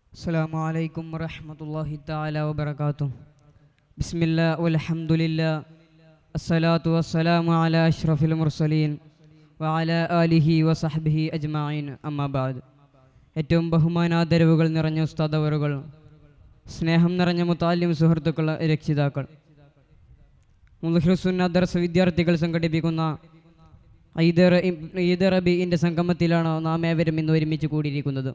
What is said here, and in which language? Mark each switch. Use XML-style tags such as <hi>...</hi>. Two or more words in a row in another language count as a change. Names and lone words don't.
<ar>السلام عليكم ورحمة الله تعالى وبركاته. بسم الله والحمد لله الصلاة والسلام على أشرف المرسلين وعلى آله وصحبه أجمعين أما بعد.</ar> <ml>ഏറ്റവും ബഹുമാനാദരവുകൾ നിറഞ്ഞ ഉസ്താദവറുകൾ, സ്നേഹം നിറഞ്ഞ മുത്താലിം സുഹൃത്തുക്കൾ, രക്ഷിതാക്കൾ, മുദ്ഹിറുസുന്ന ദർസ് വിദ്യാർത്ഥികൾ സംഘടിപ്പിക്കുന്ന ഈദ് റബീഇൻ്റെ സംഗമത്തിലാണ് നാം ഏവരും ഇന്ന് ഒരുമിച്ച് കൂടിയിരിക്കുന്നത്.</ml>